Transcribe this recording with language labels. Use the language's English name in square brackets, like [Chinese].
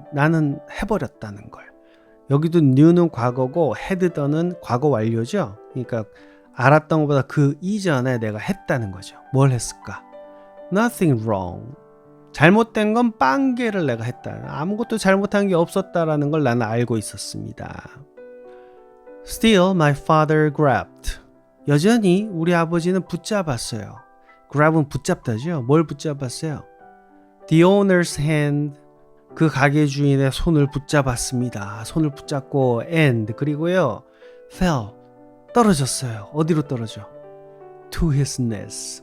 [Korean] 나는 해버렸다는 걸. 여기도 knew는 과거고 had done은 과거 완료죠. 그러니까 알았던 것보다 그 이전에 내가 했다는 거죠. 뭘 했을까? [English] Nothing wrong. [Korean] 잘못된 건 빵개를 내가 했다. 아무것도 잘못한 게 없었다라는 걸 나는 알고 있었습니다. [English] Still my father grabbed. [Korean] 여전히 우리 아버지는 붙잡았어요. grab은 붙잡다죠. 뭘 붙잡았어요? [English] The owner's hand. [Korean] 그 가게 주인의 손을 붙잡았습니다. 손을 붙잡고 and 그리고요 fell. 떨어졌어요. 어디로 떨어져? [English] To his knees.